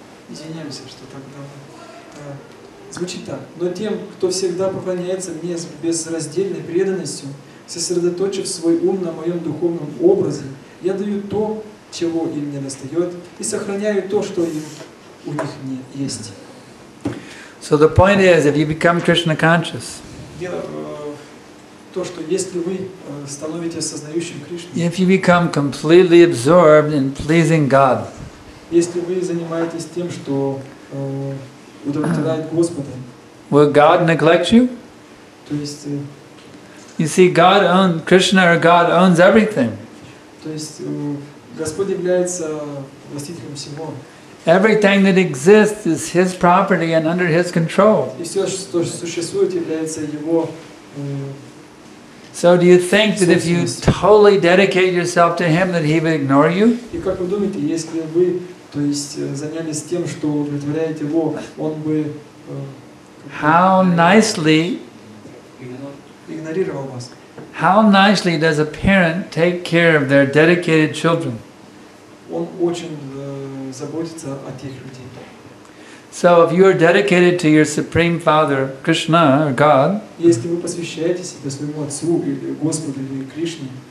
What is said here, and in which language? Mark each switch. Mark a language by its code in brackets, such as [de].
[ru] Извиняемся, что так давно. Звучит так. Но тем, кто всегда поклоняется мне с безраздельной преданностью, сосредоточив свой ум на моем духовном образе, я даю то, чего им не достает, и сохраняю то, что им у них не есть. [en] So the point is, if you become Krishna conscious, [ru] Дело в том, что если вы становитесь сознающим Кришну, [en] if you become completely absorbed in pleasing God, [ru] если вы занимаетесь тем, что удовлетворяет Господа, [en] will God neglect you? [ru] то есть, [en] You see, God owns, Krishna or God owns everything. [ru] то есть Господь является властителем всего. [en] Everything that exists is His property and under His control. [ru] И все, что существует, является Его. [en] So do you think that if you totally dedicate yourself to Him that He would ignore you? [ru] И как вы думаете, если вы, то есть, занялись тем, что удовлетворяете Его, Он бы [en] How nicely, [ru] игнорировал вас? [en] how nicely does a parent take care of their dedicated children? [ru] Он очень заботится о тех людей. [en] So if you are dedicated to your Supreme Father, Krishna or God, [ru] Если вы посвящаете себя своему Отцу или Господу или Кришне,